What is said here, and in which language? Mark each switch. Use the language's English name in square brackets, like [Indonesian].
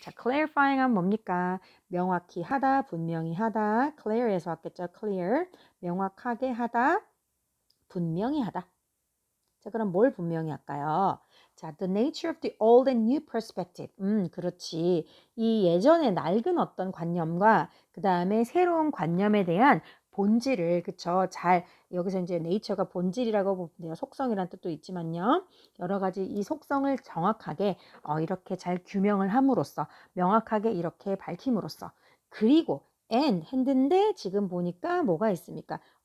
[Korean] 자, clarifying 하면 뭡니까? 명확히 하다, 분명히 하다. clear에서 왔겠죠. clear. 명확하게 하다, 분명히 하다. 자, 그럼 뭘 분명히 할까요? 자, [English] the nature of the old and new perspective. [Korean] 그렇지. 이 예전의 낡은 어떤 관념과 그 다음에 새로운 관념에 대한 본질을, 그쵸? 여기서 이제 nature가 본질이라고 보면 돼요. 속성이란 뜻도 있지만요. 여러 가지 이 속성을 정확하게 이렇게 잘 규명을 함으로써, 명확하게 이렇게 밝힘으로써, 그리고 했는데 지금 보니까 뭐가 있습니까?